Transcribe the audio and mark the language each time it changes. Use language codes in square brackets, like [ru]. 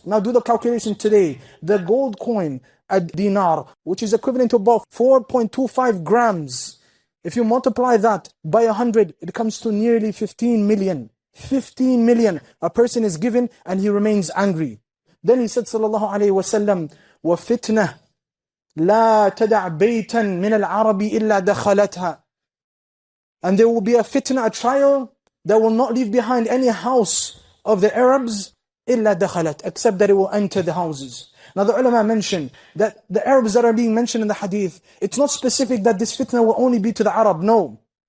[en] Now do the calculation today. The gold coin, a dinar, which is equivalent to about 4.25 grams. If you multiply that by 100, it comes to nearly 15 million. 15 million. A person is given and he remains angry. Then he said sallallahu alayhi wa sallam, [ar] وَفِتْنَةً لَا تَدَعْ بَيْتًا مِنَ الْعَرَبِ إِلَّا دَخَلَتْهَا. [en] And there will be a fitna, a trial, that will not leave behind any house of the Arabs [ar] إِلَّا دَخَلَتْ, [en] except that it will enter the houses. Now the ulama mention that the Arabs that are being mentioned in the hadith, it's not specific that this fitna will only be to the Arab, no.